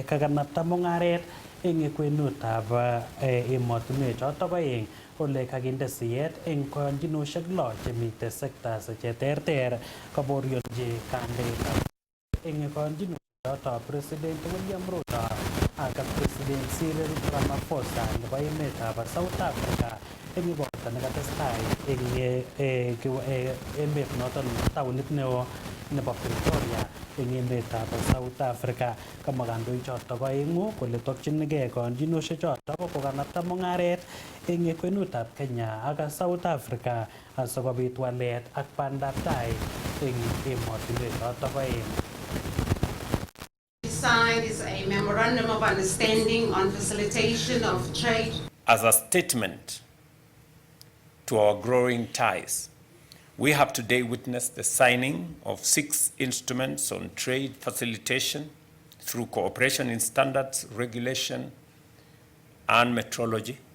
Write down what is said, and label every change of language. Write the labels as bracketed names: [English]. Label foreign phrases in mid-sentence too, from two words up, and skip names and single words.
[Kalenjin] kakanapta mung'aret eng kwenutab emotinwek choto oeng ole kakinde siyet eng koyonjinoshek lo chemite sectors cheterter kaborionji kandoikab eng koyonjinoshek choto President William Ruto ak President Cyril Ramaphosa nebo emetab South Africa eng igorto nekatestai eng emet noton taunit neo nebo Pretoria eng emetab South Africa. Kamwa kandoik choto oeng'u kole tokchinigei koyonjinoshek choto kokanapta mung'aret eng kwenutab Kenya ak South Africa asikobit walet ak bandaptai eng emotinwek choto oeng. [English] Signed is a memorandum of understanding on facilitation of trade. As a statement to our growing ties, we have today witnessed the signing of 6 instruments on trade facilitation through cooperation in standards, regulation, and metrology,